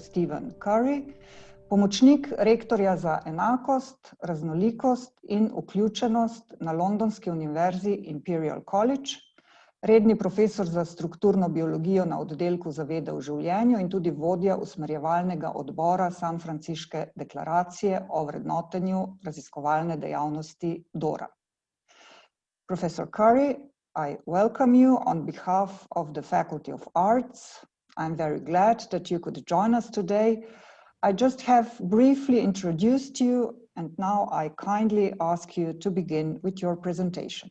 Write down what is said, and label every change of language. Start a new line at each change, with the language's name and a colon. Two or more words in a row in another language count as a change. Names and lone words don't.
Slovenian: Stephen Curry, pomočnik rektorja za enakost, raznolikost in vključenost na Londonski univerzi Imperial College, redni profesor za strukturno biologijo na oddelku za vede v življenju in tudi vodja usmerjevalnega odbora Sanfranciške deklaracije o vrednotenju raziskovalne dejavnosti DORA.
English: Professor Curry, I welcome you on behalf of the Faculty of Arts. I'm very glad that you could join us today. I just have briefly introduced you, and now I kindly ask you to begin with your presentation.